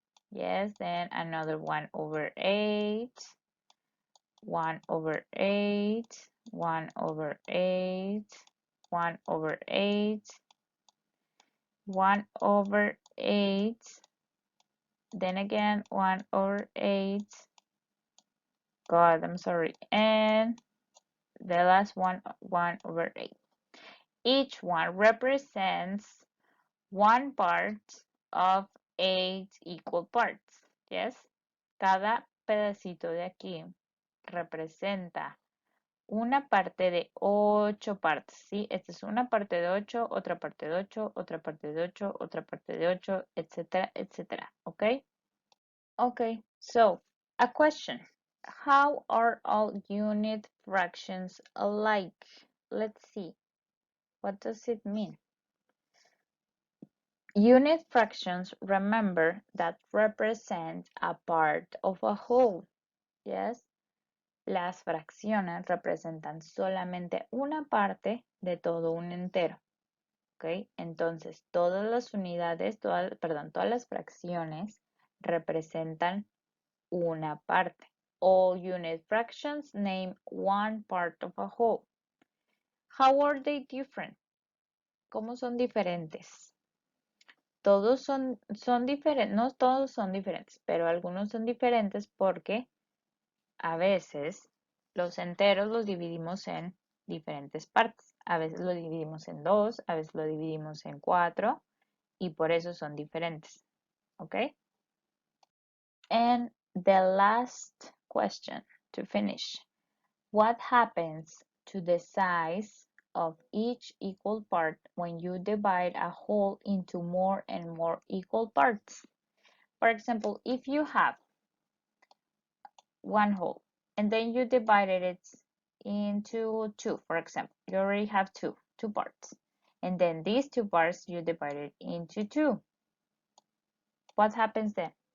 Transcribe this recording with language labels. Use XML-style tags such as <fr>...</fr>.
<en>Yes, then another 1 over 8. 1 over 8, 1 over 8, 1 over 8, 1 over 8, then again 1 over 8, God, I'm sorry, and the last one, 1 over 8. Each one represents one part of 8 equal parts, yes?</en> <es>Cada pedacito de aquí representa una parte de 8 partes, ¿sí? Esta es una parte de 8, otra parte de 8, otra parte de 8, otra parte de 8, etcétera, etcétera, ¿ok?</es> <en>Okay, so a question. How are all unit fractions alike? Let's see. What does it mean? Unit fractions, remember, that represent a part of a whole.</en> <es>Yes? Las fracciones representan solamente una parte de todo un entero. ¿Ok? Entonces, todas las unidades, todas las fracciones representan una parte.</es> <en>All unit fractions name one part of a whole. How are they different?</en> <es>¿Cómo son diferentes? Todos son diferentes, no todos son diferentes, pero algunos son diferentes porque a veces los enteros los dividimos en diferentes partes. A veces lo dividimos en 2, a veces lo dividimos en 4 y por eso son diferentes. ¿Ok?</es> <en>And the last question to finish. What happens to the size of each equal part when you divide a whole into more and more equal parts? For example, if you have one whole and then you divided it into 2, for example, you already have two parts, and then these 2 parts you divided into 2. What happens then?</en>